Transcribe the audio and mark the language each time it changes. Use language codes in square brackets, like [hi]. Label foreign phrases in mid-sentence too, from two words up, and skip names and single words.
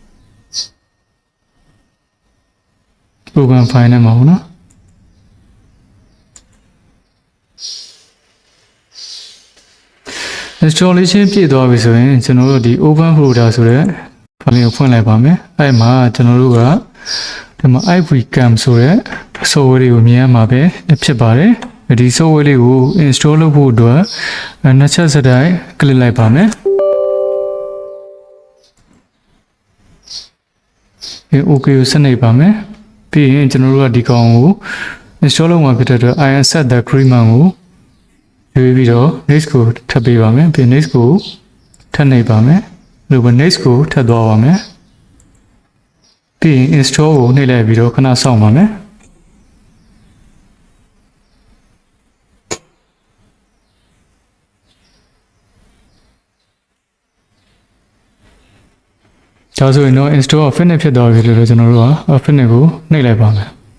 [en] program file [my] နဲ့မှာပေါ့နော်installation ပြည့်သွားပြီဆိုရင်ကျွန်တော်တို့ဒီ [en] open folder [my] ဆိုတဲ့ file ကိုဖွင့်လိုက်ပါမယ်အဲ့မှာကျွန်တော်တို့ကဒီမှာ iWebcam ဆိုတဲ့ software လေးကိုမြင်ရမှာပဲဖြစ်ပါတယ်ဒီ software လေးကို install လုပ်ဖို့အတွက်နှစ်ချက်စတိုင်း click လိုက်ပါမယ် OK ကိုဆက်နေပါမယ်ပြီးရင်ကျွန်တော်တို့ကဒီကောင်ကို install လုပ်မှာဖြစ်တဲ့အတွက် [en] I accept the agreement [my] ကိုရွေးပြီးတော့ next ကိုထပ်ပေးပါမယ်ပြီး next ကိုထပ်နေပါမယ်လို့ပဲ next ကိုထပ်သွားပါမယ်ပြီးရင် install ကိုနှိပ်လိုက်ပြီးတော့ခဏစောင့်ပါမယ် ဒါဆိုရင်တော့ [en] install finish [my] ဖြစ်သွားပြီလို့ကျွန်တော်တို့က finish ကိုနှိပ်လိုက်ပါမယ်